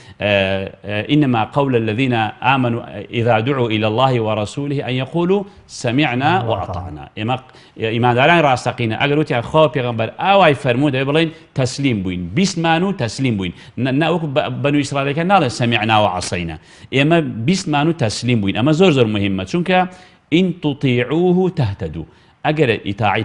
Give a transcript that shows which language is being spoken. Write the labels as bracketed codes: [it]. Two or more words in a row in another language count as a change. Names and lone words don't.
[ar] إنما قول الذين آمنوا إذا دعوا إلى الله ورسوله أن يقولوا سمعنا وأطعنا [ckb] ئیمانداران ڕاستەقینە ئەگەر وتیان خوا پێغەمبەر ئاوای فەرموو دەبێ بڵێن تەسلیم بووین بیستمان و تەسلیم بووین ناوەکو بەنو ئیسرائیلەکان ناڵێن [ar] سەمیعنا وعەسەینا [ckb] ئێمە بیستمان و تەسلیم بووین ئەمە زۆر مهمە چونکە [ar] ئین تطیعوه تهتدوا [ckb] ئەگەر ئیتاعی